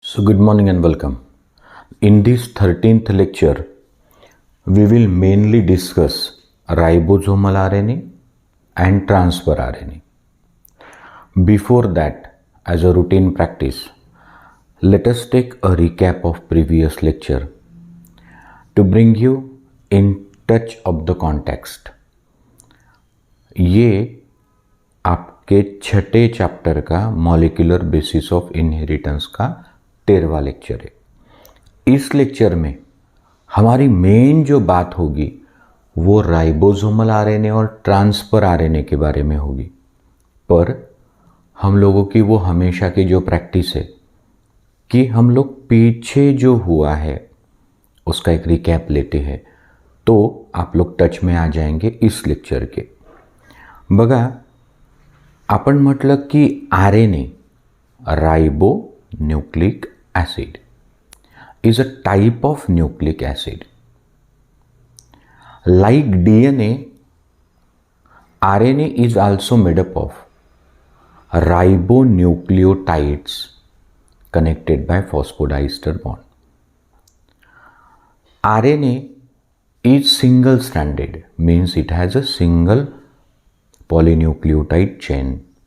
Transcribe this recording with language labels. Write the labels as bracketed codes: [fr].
[en] So good morning and welcome. In this 13th lecture, we will mainly discuss ribosomal RNA and transfer RNA. Before that, as a routine practice, let us take a recap of previous lecture to bring you in touch of the context. [hi] ये आपके छठे chapter का molecular basis of inheritance का 13वां lecture है। इस lecture में हमारी main जो बात होगी वो राइबोसोमल आरएनए और ट्रांसफर आरएनए के बारे में होगी, पर हम लोगों की वो हमेशा की जो प्रैक्टिस है कि हम लोग पीछे जो हुआ है उसका एक रिकैप लेते हैं, तो आप लोग टच में आ जाएंगे इस लेक्चर के। [mr] बघा, आपण म्हटलं की [en] RNA ribonucleic acid is a type of nucleic acid. Like DNA, RNA is also made up of ribonucleotides connected by phosphodiester bond. RNA is single stranded, means it has a single polynucleotide chain.